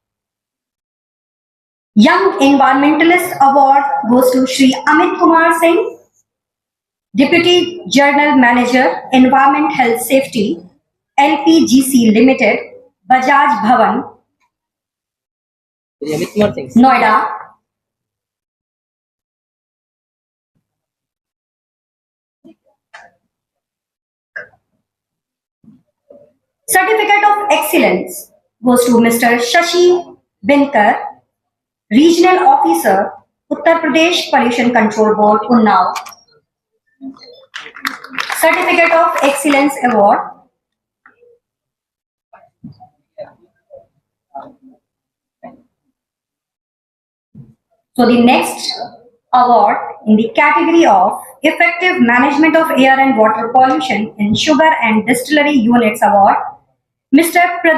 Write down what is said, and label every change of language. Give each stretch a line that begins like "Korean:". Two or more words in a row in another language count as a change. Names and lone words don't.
English: Young Environmentalist Award goes to Shri Amit Kumar Singh, Deputy General Manager, Environment, Health, Safety, LPGC Limited, Bajaj Bhavan, अमित कुमार सिंह Noida. Certificate of Excellence goes to Mr. Shashi Binkar, Regional Officer, Uttar Pradesh Pollution Control Board, Unnao. Certificate of Excellence Award. So the next award in the category of Effective Management of Air and Water Pollution in Sugar and Distillery Units Award, Mr.